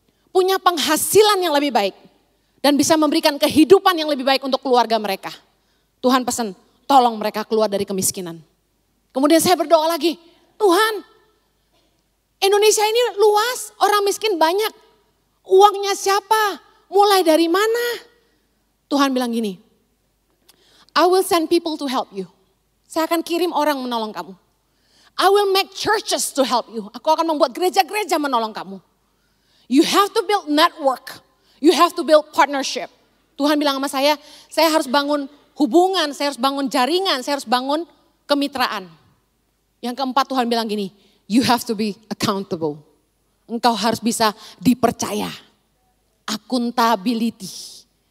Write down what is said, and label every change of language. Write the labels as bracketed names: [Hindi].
[Indonesian] Punya penghasilan yang lebih baik. Dan bisa memberikan kehidupan yang lebih baik untuk keluarga mereka. Tuhan pesan, tolong mereka keluar dari kemiskinan. Kemudian saya berdoa lagi, Tuhan, Indonesia ini luas, orang miskin banyak. Uangnya siapa? Mulai dari mana? Tuhan bilang gini, [English] I will send people to help you. [Indonesian] Saya akan kirim orang menolong kamu. [English] I will make churches to help you. [Indonesian] Aku akan membuat gereja-gereja menolong kamu. [English] You have to build network. You have to build partnership. [Indonesian] Tuhan bilang sama saya harus bangun hubungan, saya harus bangun jaringan, saya harus bangun kemitraan. Yang keempat Tuhan bilang gini, [English] you have to be accountable. [Indonesian] Engkau harus bisa dipercaya. Accountability.